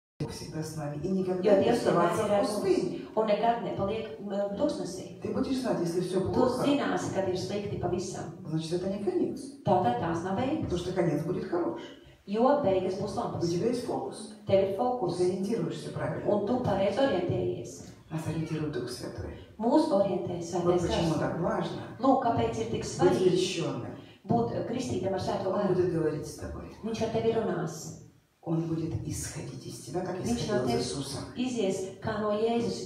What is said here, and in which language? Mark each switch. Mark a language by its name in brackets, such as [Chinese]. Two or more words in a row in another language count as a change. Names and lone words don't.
[Russian] Бог всегда с нами. И никогда [Latvian] Jo [Russian] не [Latvian] Dievs [Russian] оставаться [Latvian] vienmēr ir [Russian] в [Latvian] ar [Russian] пустыне. [Latvian] mums un nekad nepaliek tūkstnesī. [Russian] Ты будешь знать, если все [Latvian] Tu [Russian] плохо, [Latvian] zināsi, kad ir slikti pavisam. [Russian] значит, это не конец. [Latvian] Tātad tās nav [Russian] Потому [Latvian] beigas, [Russian] что конец будет хорош. [Latvian] jo beigas būs [Russian] У [Latvian] labas. [Russian] тебя есть фокус. [Latvian] Tev ir [Russian] Ты [Latvian] fokus, [Russian] ориентируешься правильно. [Latvian] un tu pareizi orientējies. [Russian] Нас ориентирует Дух Святой. [Latvian] Mūs orientē [Russian] Вот [Latvian] svētais [Russian] почему [Latvian] gars. [Russian] так важно [Latvian] Lūk, kāpēc ir tik [Russian] быть [Latvian] svarīgi [Russian] крещенным. [Latvian] būt kristītam ar svēto [Russian] Он [Latvian] garu. [Russian] будет говорить с тобой. [Latvian] Viņš ar tevi runās. [Russian] Он будет исходить из тебя, как [Latvian] Viņš [Russian] исходил [Latvian] no [Russian] из [Latvian] tevis [Russian] Иисуса. [Latvian] izies kā no Jēzus.